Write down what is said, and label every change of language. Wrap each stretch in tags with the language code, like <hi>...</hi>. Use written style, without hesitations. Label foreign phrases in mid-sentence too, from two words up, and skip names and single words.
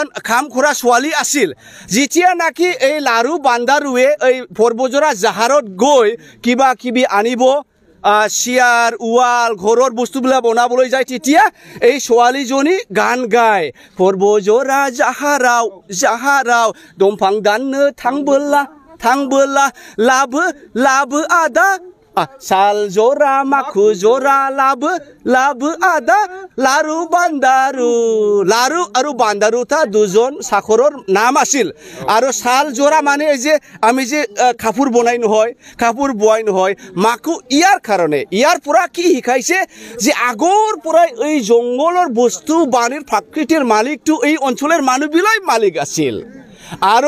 <as>কাম কৰা ছোৱালী আছিল যেতিয়া নাকি এই লাৰু বান্দাৰুৱে এই পৰ্বজৰা জাহাৰত গৈ কিবা কিবি আনিব চিয়াৰ উৱাল ঘৰৰ বস্তুবিলাক বনাবলৈ যায় তেতিয়া এই ছোৱালীজনী গান গায়</as> <brx>পৰ্বজৰা জাহাৰাও দমফাং দানनो थांबोला लाबो आदा साल जरा माखु जरा लाबो आदा लारु</brx> <as>आरु बान्दारु ता दुজন সাখৰৰ নাম আছিল আৰু সাল জৰা মানে যে আমি যে কাপোৰ বনাই নহয় কাপোৰ বয় নহয় মাকু ইয়াৰ কাৰণে ইয়াৰ পৰা কি শিকাইছে যে আগৰ পৰা এই জংগলৰ বস্তু বাণীৰ প্ৰকৃতিৰ মালিকটো এই অঞ্চলৰ মানুহবিলাক মালিক আছিল আৰু</as>